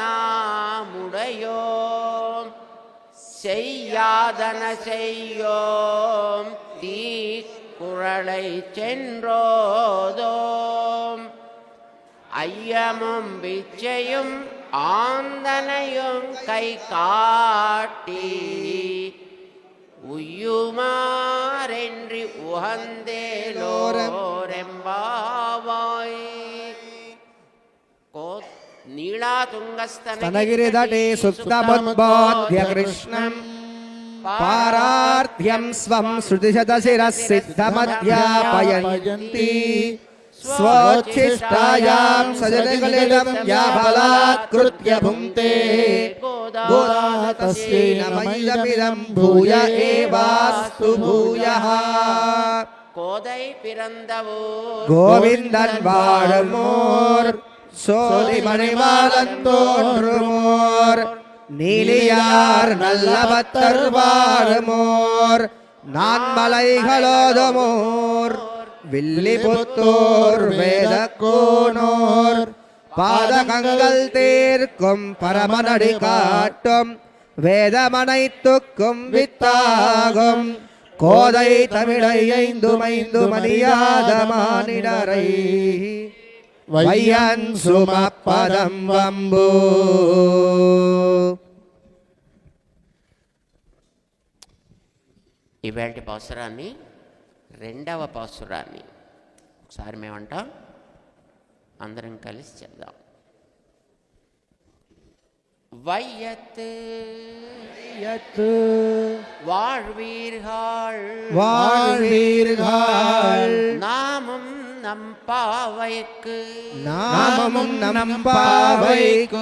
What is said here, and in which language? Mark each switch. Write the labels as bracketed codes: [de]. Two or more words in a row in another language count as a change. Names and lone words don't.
[ta] நாமுடையோம் செய்யாதன செய்யோம் தீக்குறளை சென்றோதோம் ஐயமும் பிச்சையும் ஆந்தனையும் கை காட்டி உய்யுமாறென்றி உகந்தேலோரெம்பாவாய். [sa] स्तनगिरितटे सुप्तमुद्बोध्य कृष्णम् पारार्थ्यं स्वं श्रुतिशतशिरः सिद्धमध्यापयन्ती स्वोच्छिष्टायां सजनगलितं या बलात्कृत्य भुङ्क्ते गोदाः तस्यै नमैदमिदं भूय एवास्तु भूयः. [ta] கோதை பிறந்தவோர் கோவிந்தன் வாழுமோர் சோதி மணிமாலன் தோன்றுமோர் நீலியார் நல்ல பத்தர் வாழுமோர் நான்மலைகளோதுமோர் வில்லிபுத்தூர் வேதக்கூனோர் பாதகங்கள் தீர்க்கும் பரமனடி காட்டும் வேதமனைத்துக்கும் வித்தாகும் கோதை தமிழை ஐந்துமைந்து மணியாத மானிடரை வையன் சுமப்பதம் வம்பு. [te] ఇవాళ పాసురాన్ని రెండవ పాసురాన్ని ఒకసారి మేమంటాం, అందరం కలిసి చెప్దాం. [ta] வையத்து வாழ்வீர்கள் வாழ்வீர்கள் நாமும் நம் பாவைக்கு நாமமும் நம் பாவைக்கு